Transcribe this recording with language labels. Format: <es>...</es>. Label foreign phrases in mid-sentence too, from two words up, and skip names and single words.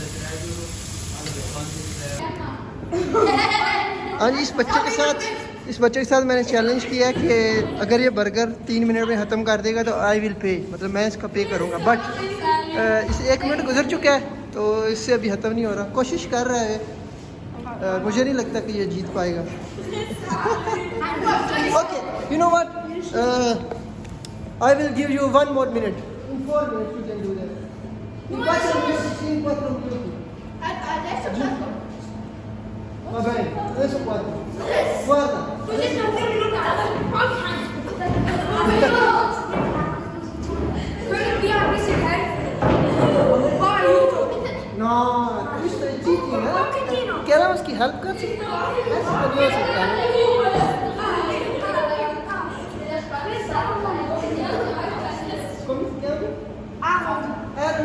<hi>हाँ जी, इस बच्चे के साथ मैंने चैलेंज किया है कि अगर ये बर्गर 3 मिनट में ख़त्म कर देगा तो</hi> <en>I will pay,</en> <hi>मतलब मैं इसका पे करूँगा। बट इसे 1 मिनट गुजर चुका है तो इससे अभी ख़त्म नहीं हो रहा। कोशिश कर रहा है, मुझे नहीं लगता कि ये जीत पाएगा।</hi> <en>okay, you know what, I will give you 1 more minute. In 4 minutes you can do that.</en> <it>In 4 minuti. Adesso 4. Va bene, adesso 4. Guarda. No, questo è cheating, eh? Che era</it> <hi>उसकी हेल्प कर सकते हैं, ऐसे तो नहीं हो सकता है। Aaron.</hi>